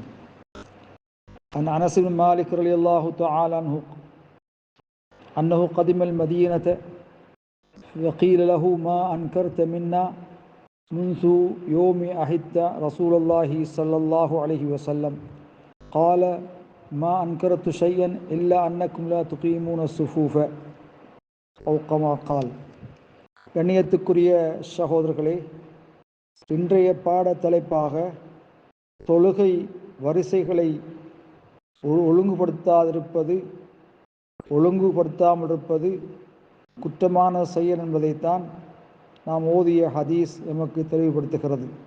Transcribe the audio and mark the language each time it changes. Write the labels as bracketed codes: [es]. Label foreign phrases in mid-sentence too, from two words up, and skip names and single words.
[ar] عن أنس بن مالك رضي الله تعالى عنه أنه قدم المدينة وقيل له ما أنكرت منا منذ يوم عهدت رسول الله صلى الله عليه وسلم قال ما أنكرت شيئا إلا أنكم لا تقيمون الصفوف أو كما قال. [ta] கண்ணியத்துக்குரிய சகோதரர்களே, இன்றைய பாட தலைப்பாக தொழுகை வரிசைகளை ஒழுங்குபடுத்தாமல் இருப்பது குற்றமான செயல் என்பதைத்தான் நாம் ஓதிய ஹதீஸ் எமக்கு தெளிவுபடுத்துகிறது.